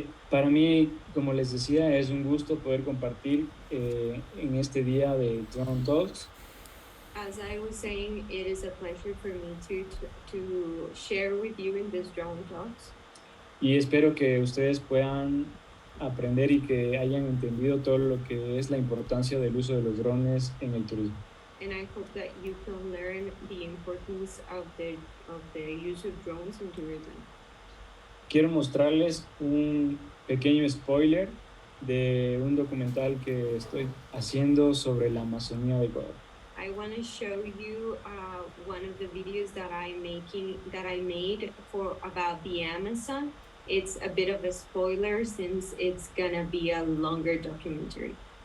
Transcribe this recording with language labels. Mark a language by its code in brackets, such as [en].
[es] Para mí, como les decía, es un gusto poder compartir en este día de DroneTalks. [en] As I was saying, it is a pleasure for me to share with you in this DroneTalks. [es] Y espero que ustedes puedan aprender y que hayan entendido todo lo que es la importancia del uso de los drones en el turismo. [en] and I hope that you can learn the importance of the use of drones in tourism. [es] Quiero mostrarles un pequeño spoiler de un documental que estoy haciendo sobre la Amazonía de Ecuador. [en] I want to show you one of the videos that I made for about the Amazon. It's a bit of a spoiler since it's gonna be a longer documentary.